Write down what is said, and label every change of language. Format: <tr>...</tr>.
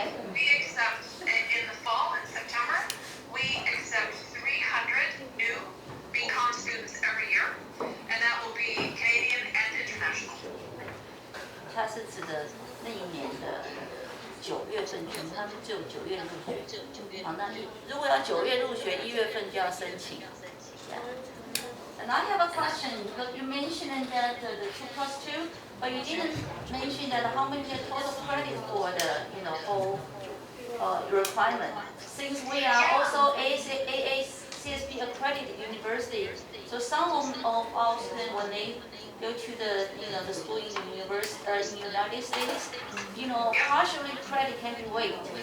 <en>We accept in the fall, in September, we accept 300 new BCom students every year, and that will be Canadian and international.</en> <zh>它是指的那一年的9月份全部，他们只有9月入学。好，那如果要9月入学，1月份就要申请。</zh> <en>And I have a question because you mentioned that the 2+2, but you didn't mention that how many total credit for the whole requirement. Since we are also AACSB accredited university, so some of our students when they go to the school in the university in the United States, partially credit can be waived.</en>